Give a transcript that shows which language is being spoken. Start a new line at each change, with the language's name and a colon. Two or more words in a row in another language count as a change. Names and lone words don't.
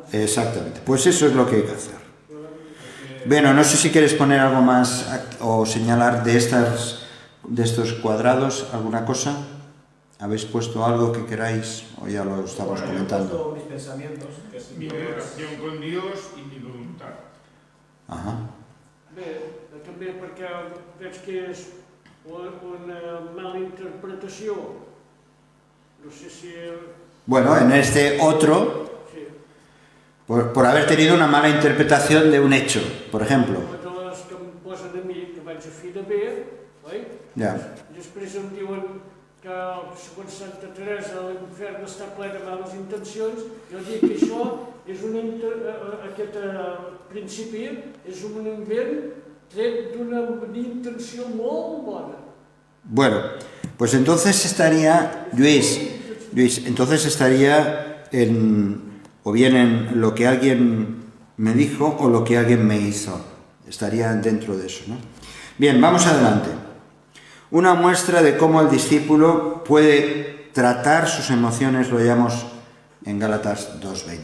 Spanish: Exactamente, pues eso es lo que hay que hacer. Bueno, no sé si quieres poner algo más o señalar de estos cuadrados, alguna cosa. ¿Habéis puesto algo que queráis o ya lo estamos comentando? Yo he puesto mis pensamientos, que es Mi relación con Dios y mi voluntad. Ajá.
Catalan: Bé, també perquè veig que és una mala interpretació.
Spanish: No sé si... Bueno, en este otro, Sí. por haber tenido una mala interpretación de un hecho, por ejemplo.
Catalan: De les que em posen a mi, que vaig a fi de bé, oi?
Spanish: Ya.
Catalan: Després em diuen que, segons Santa Teresa, l'infern està ple de males intencions. Jo dic que això és aquest principi és un invent tret d'una intenció molt bona.
Spanish: Bueno, pues entonces estaría, Luis, entonces estaría o bien en lo que alguien me dijo o lo que alguien me hizo. Estaría dentro de eso, ¿no? Bien, vamos adelante. Una muestra de cómo el discípulo puede tratar sus emociones lo hallamos en Gálatas 2:20.